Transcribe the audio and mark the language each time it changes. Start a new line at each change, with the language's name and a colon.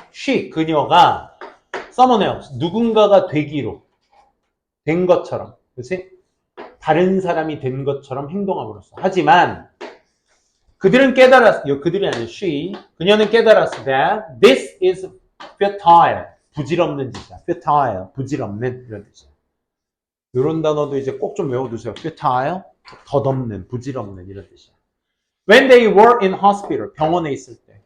Korean: she, 그녀가 someone else, 누군가가 되기로 된 것처럼, 그렇지? 다른 사람이 된 것처럼 행동함으로써. 하지만 그들은 깨달았어. 그들이 아니라 she, 그녀는 깨달았어.
English: That this is futile,
Korean: 부질없는 짓이야. futile, 부질없는 이런 뜻이야. 이런 단어도 이제 꼭 좀 외워두세요. futile, 덧없는, 부질없는 이런 뜻이야.
English: When they were in hospital,
Korean: 병원에 있을 때.